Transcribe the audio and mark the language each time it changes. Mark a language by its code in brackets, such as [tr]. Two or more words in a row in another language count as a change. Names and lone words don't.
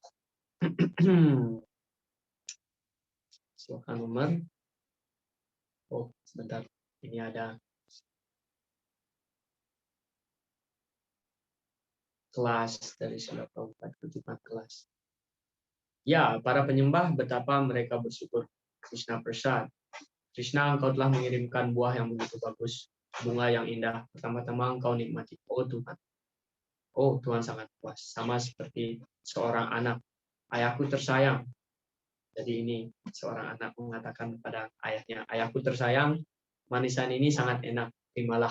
[id] Silakan nomor. Oh, sebentar. Ini ada kelas dari Srila Prabhupada, kutipan kelas. Ya, para penyembah betapa mereka bersyukur. Krishna Prasad. Krishna, engkau telah mengirimkan buah yang begitu bagus, bunga yang indah. Pertama-tama engkau nikmati. Oh Tuhan. Oh Tuhan sangat puas. Sama seperti seorang anak. Ayahku tersayang. Jadi ini seorang anak mengatakan kepada ayahnya, ayahku tersayang, manisan ini sangat enak, terimalah.